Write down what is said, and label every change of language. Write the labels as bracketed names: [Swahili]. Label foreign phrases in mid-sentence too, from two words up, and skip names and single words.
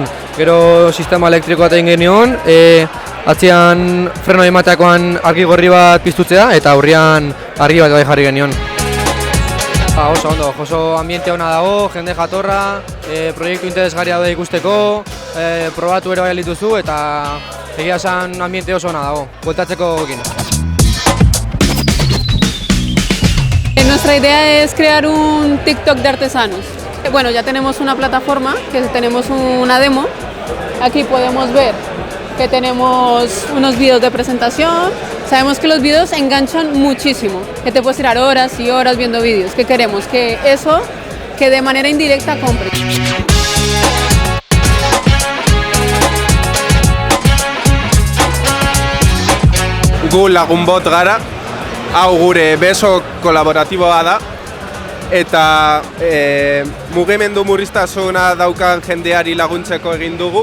[Basque] Gero sistema elektriko bat egin genion, atzean freno emateakoan argi gorri bat piztutzea, eta aurrean argi bat jarri genion. Oso ondo, oso ambiente ona dago, jende jatorra, proiektu interesgarria da ikusteko, probatu ere bai dituzu eta egia esan ambiente oso ona dago, bueltatzeko ekin. [Spanish] Nuestra idea es crear un TikTok de artesanos. Bueno, ya tenemos una plataforma, que tenemos una demo. Aquí podemos ver que tenemos unos vídeos de presentación. Sabemos que los vídeos enganchan muchísimo, que te puedes tirar horas y horas viendo vídeos. ¿Qué queremos? Que eso, que de manera indirecta compres. [Basque] Gu lagunbot gara, hau gure beso kolaboratiboa da, eta mugimendu murriztasuna daukan jendeari laguntzeko egin dugu.